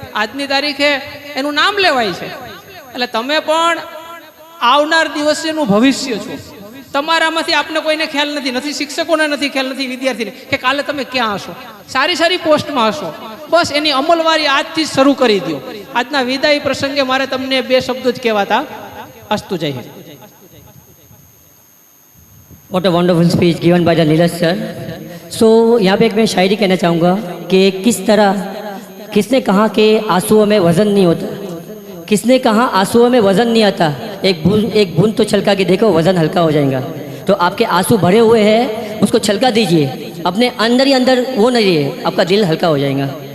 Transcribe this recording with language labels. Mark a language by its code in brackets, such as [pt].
[gu] આજની તારીખે એનું નામ લેવાય છે. એટલે તમે પણ આવનાર દિવસનું ભવિષ્ય છો. તમારામાંથી આપને કોઈને ખ્યાલ નથી, શિક્ષકોને નથી ખ્યાલ, નથી વિદ્યાર્થીને કે કાલે તમે ક્યાં હશો, સારી સારી પોસ્ટમાં હશો. બસ એની અમલવારી આજથી જ શરૂ કરી દો. આજના વિદાય પ્રસંગે મારે તમને 2 શબ્દો જ કહેવાતા. અસ્તુ જય Hind. [en] What a wonderful speech given by the Neeraj sir. [hi] So यहाँ पे एक मैं शायरी कहना चाहूँगा कि किस तरह किसने कहा कि आंसुओं में वजन नहीं होता, किसने कहा आंसुओं में वजन नहीं आता, एक बूंद तो छलका के देखो वजन हल्का हो जाएगा. तो आपके आंसू भरे हुए हैं, उसको छलका दीजिए, अपने अंदर ही अंदर वो नहीं है, आपका दिल हल्का हो जाएगा.